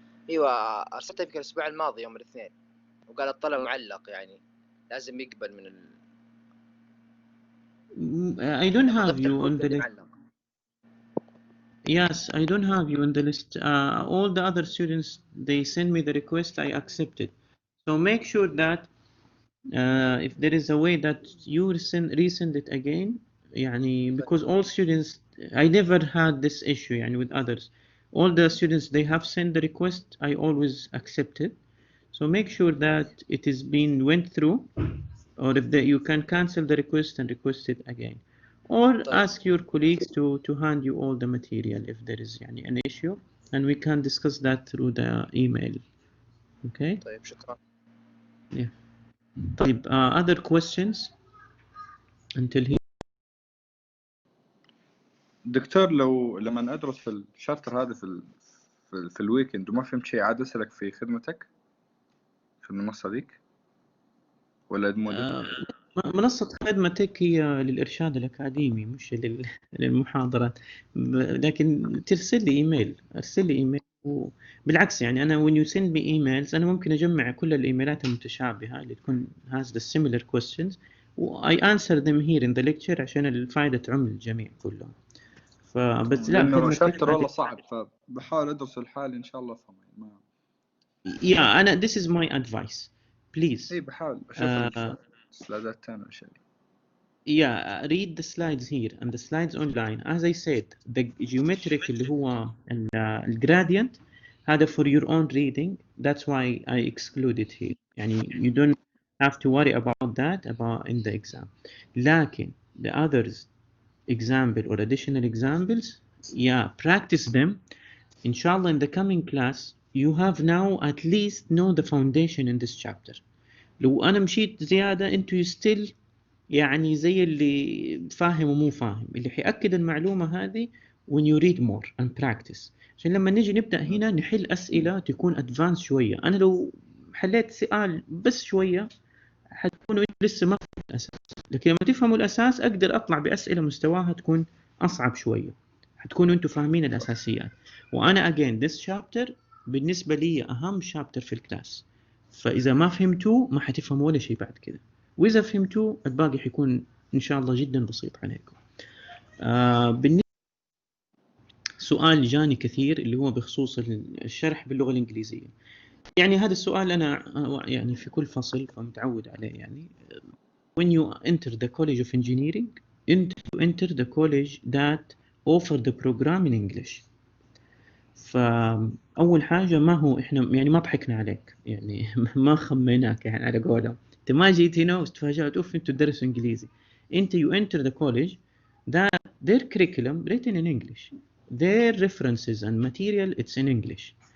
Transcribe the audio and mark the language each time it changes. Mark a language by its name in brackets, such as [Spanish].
[Arabic] ايوه ارسلتها يمكن الاسبوع الماضي يوم الاثنين، وقال الطلب معلق، يعني لازم يقبل من [English] I don't have you on the list. [Arabic] معلق. [English] Yes, I don't have you on the list. All the other students, they send me the request, I accepted. So make sure that if there is a way that you resend it again, يعني because all students, I never had this issue يعني with others. all the students they have sent the request, I always accept it. So make sure that it is being went through, or if you can cancel the request and request it again, or ask your colleagues to hand you all the material if there is an issue, and we can discuss that through the email. Okay. [Arabic] طيب شكرا. [English] Yeah. [Arabic] طيب [English] other questions until here. [Arabic] دكتور لو لما ادرس في الشابتر هذا في الويكند وما فهمت شيء عاد اسالك في خدمتك في المنصه ذيك ولا ادمودك؟ منصة خدمتك هي للإرشاد الأكاديمي مش للمحاضرات، لكن ترسل لي إيميل، أرسل لي إيميل. وبالعكس أنا [English] when you send me emails [Arabic] أنا ممكن أجمع كل الإيميلات المتشابهة اللي تكون [English] has the similar questions [Arabic] و [English] I answer them here in the lecture [Arabic] عشان الفائدة تعم للجميع كلهم. فبس لا لأنه شابتر والله صعب، فبحاول أدرس لحالي إن شاء الله أفهمه. أنا [English] this is my advice please. [Arabic] إيه بحاول أشوف السلايدات تاني والأشياء دي. [English] Yeah, read the slides here and the slides online. As I said, the geometric [Arabic] اللي هو [English] gradient هذا for your own reading. That's why I exclude it here. You don't have to worry about that in the exam. [Arabic] لكن [English] the others example or additional examples, yeah, practice them. Inshallah, in the coming class, you have now at least know the foundation in this chapter. [Arabic] لو أنا مشيت زيادة أنتوا still زي اللي فاهم ومو فاهم، اللي حيأكد المعلومة هذه [English] when you read more and practice، [Arabic] عشان لما نجي نبدأ هنا نحل أسئلة تكون advanced شوية. أنا لو حليت سؤال بس شوية حتكونوا لسه ما فهمتوا الأساس، لكن لما تفهموا الأساس أقدر أطلع بأسئلة مستواها تكون أصعب شوية، حتكونوا أنتوا فاهمين الأساسيات. وأنا [English] again this chapter [Arabic] بالنسبة لي أهم chapter في الكلاس، فإذا ما فهمتوه ما حتفهموا ولا شيء بعد كده، وإذا فهمتوه الباقي حيكون إن شاء الله جدا بسيط عليكم. بالنسبة سؤال جاني كثير اللي هو بخصوص الشرح باللغة الإنجليزية. هذا السؤال أنا في كل فصل فمتعود عليه. [English] when you enter the College of Engineering, enter the college that offer the program in English. [Arabic] فأول حاجة ما هو إحنا ما ضحكنا عليك، ما خميناك على قولهم. أنت ما جيت هنا وتفاجأت أنتوا تدرسوا إنجليزي. أنت [English] you enter the college that their curriculum written in English, their references and material it's in English.